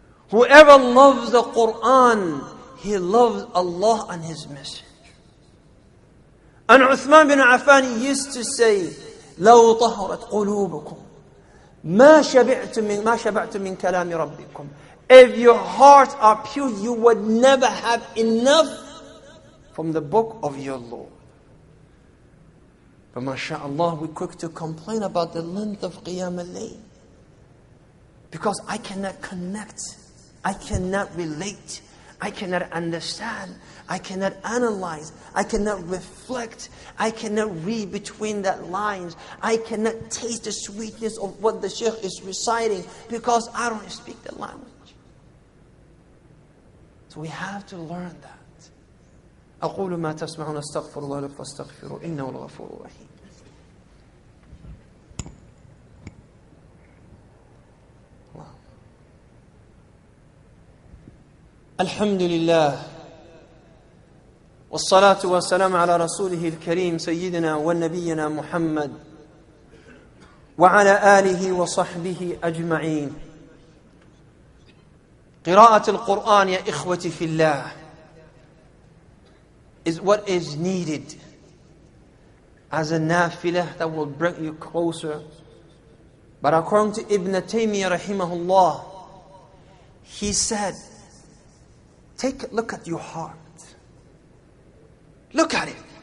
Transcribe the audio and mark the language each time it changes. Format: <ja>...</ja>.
<en>Whoever loves the Quran, he loves Allah and His Messenger. And Uthman bin Affan used to say,</en> <ar>لو طهرت قلوبكم ما شبعتم من كلام ربكم.</ar> <en>If your hearts are pure, you would never have enough from the book of your Lord. But mashallah, we're quick to complain about the length of Qiyam al-Layl. Because I cannot connect, I cannot relate, I cannot understand, I cannot analyze, I cannot reflect, I cannot read between that lines, I cannot taste the sweetness of what the Shaykh is reciting because I don't speak the language. So we have to learn that.</en> <ar>أقول ما تسمعون استغفر الله لكم فاستغفروا إنه الغفور الرحيم. الحمد لله والصلاة والسلام على رسوله الكريم سيدنا ونبينا محمد وعلى آله وصحبه أجمعين. قراءة القرآن يا إخوتي في الله</ar> <en>is what is needed as a nafilah that will bring you closer. But according to Ibn Taymiyyah rahimahullah, he said, take a look at your heart. Look at it.</en>